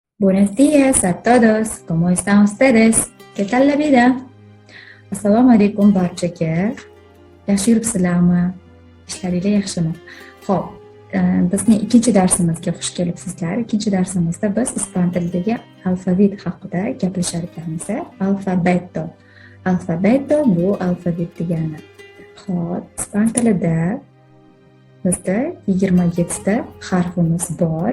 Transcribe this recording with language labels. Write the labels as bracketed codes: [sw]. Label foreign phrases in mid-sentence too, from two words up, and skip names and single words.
[es] Buenos días a todos. ¿Cómo están ustedes? ¿Qué tal la vida? [uz] Assalomu alaykum barchaga. Yaxshi yuribsizlarmi? Ishlaringiz yaxshimi? Xo'p, bizning ikkinchi darsimizga xush kelibsizlar. Ikkinchi darsimizda biz ispan tilidagi alfavit haqida gaplashar ekanmiz. Alfabeto. Alfabeto bu alfavit degani. Xo'p, ispan tilida bizda 27 ta harfimiz bor.